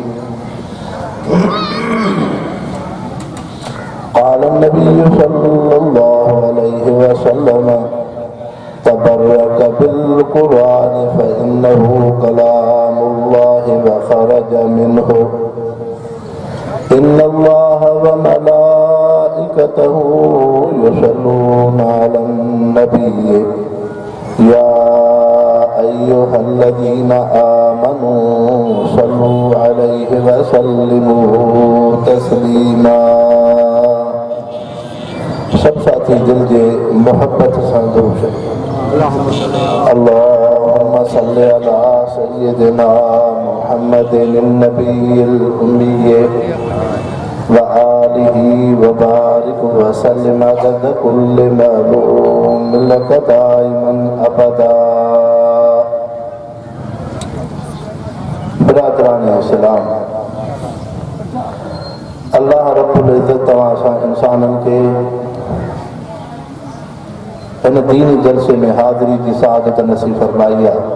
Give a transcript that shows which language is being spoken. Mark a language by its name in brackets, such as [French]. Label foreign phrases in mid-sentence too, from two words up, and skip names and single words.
[Arabic] قال النبي صلى الله عليه وسلم تبرك بالقرآن فإنه كلام الله وخرج منه إن الله وملائكته يصلون على النبي يا أيها الذين آمنوا صلوا عليه وسلموا تسليما. [Sindhi] सब साथी दिल जे मोहब्बत सां दुरूद [Arabic] اللهم صل على سيدنا محمد النبي الأمي وآله وبارك وسلم عدد كل معلوم لك دائما أبدا. [Sindhi] बिरादरान इस्लाम, अल्लाह रब्बुल इज़्ज़त तव्हां सां इंसाननि खे इन दीनी जलसे में हाज़िरी की सआदत नसीब फरमाई आहे।